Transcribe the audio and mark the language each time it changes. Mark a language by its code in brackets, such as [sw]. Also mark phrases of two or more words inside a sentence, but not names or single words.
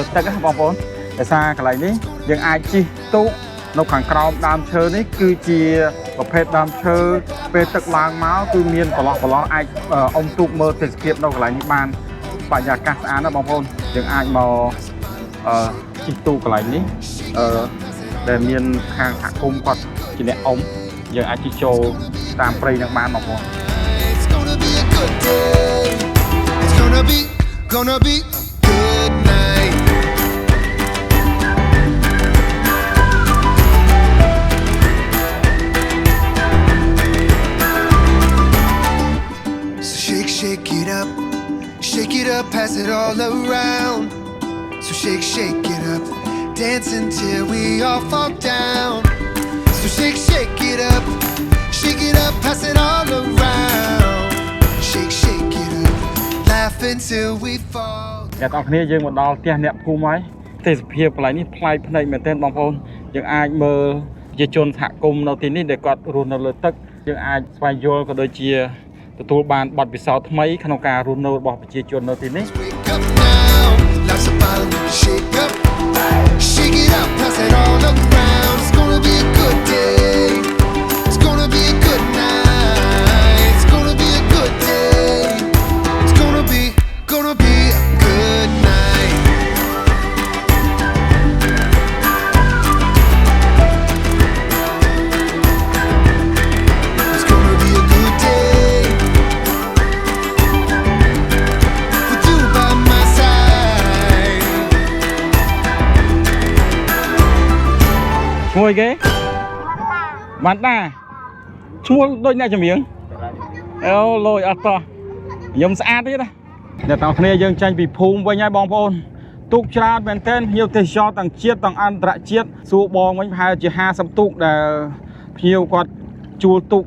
[km] ទឹកណាបងប្អូនដោយសារកន្លែងនេះយើងអាចជិះទូកនៅខាងក្រោមដើមឈើនេះគឺជាប្រភេទដើមឈើពេលទឹកឡើងមកគឺមានប្រឡោះអាចអ៊ំទូកមើលទេសភាពនៅកន្លែងនេះបានបរិយាកាសស្អាតណាបងប្អូនយើងអាចមកជិះទូកកន្លែងនេះដែលមានខាងសហគមន៍គាត់ជាអ្នកអ៊ំយើងអាចជិះចូលតាមព្រៃនឹងបានបងប្អូន [en] It's gonna be a good day. It's gonna be a good night. So shake it up, pass it all around. So shake it up, dance until we all fall down. So shake it up, pass it all around. Shake it up, laugh until we fall. [km] អ្នកទាំងគ្នាយើងមកដល់ផ្ទះអ្នកភូមិហើយទេសភាពកន្លែងនេះប្លែកភ្នែកមែនទែនបងប្អូនយើងអាចមើលប្រជាជនសហគមន៍នៅទីនេះដែលគាត់រស់នៅលើទឹកយើងអាចស្វែងយល់ក៏ដូចជាទទួលបានបទពិសោធន៍ថ្មីក្នុងការរស់នៅរបស់ប្រជាជននៅទីនេះ [en] Wake up now, life's about to shake up. Shake it up, pass it all around. It's gonna be a good day. It's gonna be a good night. It's gonna be a good day. It's gonna be a good night. It's gonna be a good day. With you by my side. [km] ឈ្មោះអីគេបានតាឈ្មោះដូចអ្នកចម្រៀងអូលយអត់តោះខ្ញុំស្អាតទៀតណាអ្នកទាំងគ្នាយើងចាញ់ពីភូមិវិញហើយបងប្អូនទូកច្រើនមែនទែនភ្ញៀវទេសចរទាំងជាតិទាំងអន្តរជាតិសួរបងវិញប្រហែលជា50ទូកដែលភ្ញៀវគាត់ជួលទូក